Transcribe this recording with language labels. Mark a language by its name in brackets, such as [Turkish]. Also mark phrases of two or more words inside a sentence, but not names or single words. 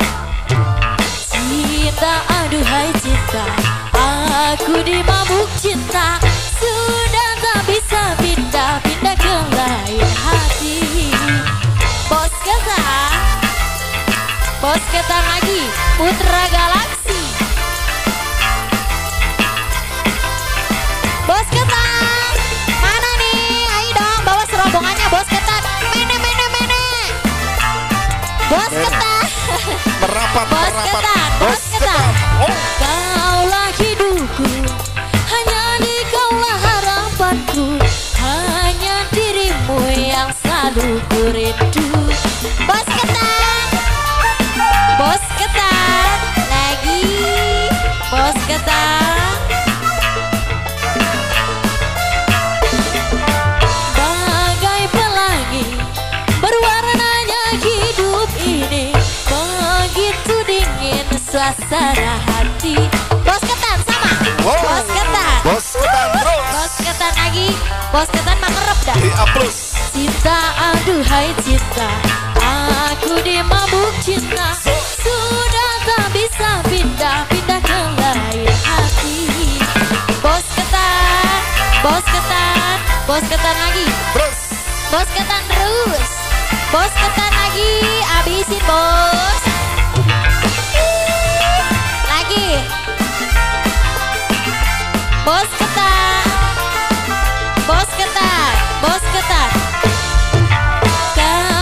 [Indonesian] Cinta aduhai cinta, aku dimabuk cinta, sudah tak bisa pindah ke lain hati. Bos ketan lagi, Putra Galaksi. Bos ketan, mana nih? Ayo dong bawa serobongannya bos ketan. Mene. Bos ketan. Merapat, Bos merapat. ketan, bos ketan. Oh. Kaulah hidupku, hanya dikaulah harapanku, hanya dirimu yang selalu ku rindu. Bos ketan, bos ketan lagi, bos ketan. Bagai pelangi berwarnanya hidup ini, begitu dingin suasana hati. Bos ketan sama, Wow. bos ketan, Bos ketan terus. bos ketan lagi, bos ketan mah ngerep dah. [English] A plus. [Indonesian] Cinta aduhai cinta, aku dimabuk cinta, sudah tak bisa pindah ke lain hati. Bos ketan, bos ketan, bos ketan lagi, Terus. bos ketan terus, bos ketan lagi, abisin bos. Lagi, bos ketan, bos ketan, bos ketan.